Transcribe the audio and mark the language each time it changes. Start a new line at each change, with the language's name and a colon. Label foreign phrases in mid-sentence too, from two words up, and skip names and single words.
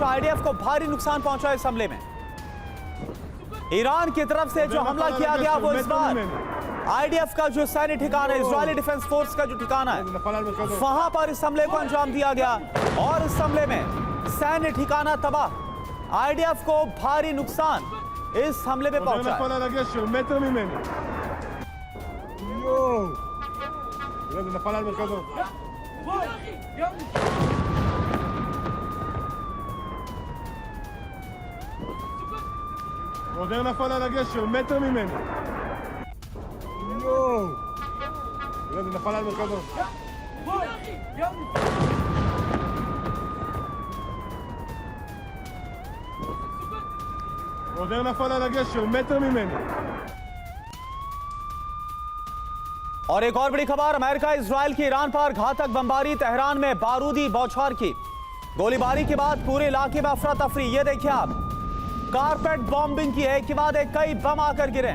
Hindi: आईडीएफ को भारी नुकसान पहुंचा इस हमले में। ईरान की तरफ से जो हमला किया गया वो इस बार आईडीएफ का जो सैन्य ठिकाना है, इजरायली डिफेंस फोर्स का जो ठिकाना है, वहां पर इस हमले को अंजाम दिया गया। और इस हमले में सैन्य ठिकाना तबाह, आईडीएफ को भारी नुकसान इस हमले में पहुंचा।
Hebrew: עוד נפל על הגשר, מטר ממני. יואו! זה נפל על מרכזו. עוד נפל על הגשר, מטר ממני.
Hindi: और एक और बड़ी खबर, अमेरिका इजराइल की ईरान पर घातक बमबारी। तेहरान में बारूदी बौछार की गोलीबारी के बाद पूरे इलाके में अफरा तफरी। ये देखिए आप,
English: carpet bombing
Hindi: की है कि बाद एक कई बम आकर गिरे।